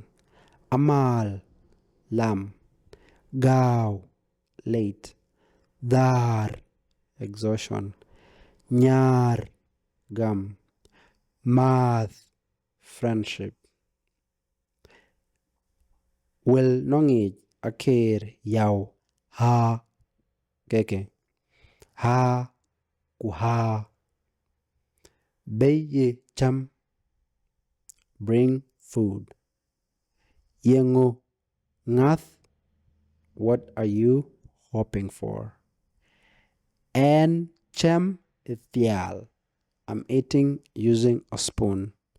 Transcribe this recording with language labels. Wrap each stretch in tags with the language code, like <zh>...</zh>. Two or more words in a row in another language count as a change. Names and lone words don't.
<din>Amal, lamb. Gao, late. Dar, exhaustion. Nyar, gum. Math, friendship. Will nongij Akeer Yäu ha keke. Ha kuha. Beye cham,</din> <en>bring food.</en> <din>Yengo ngath,</din> <en>what are you hoping for? And</en> <din>chem ithial,</din> <en>I'm eating using a spoon.</en>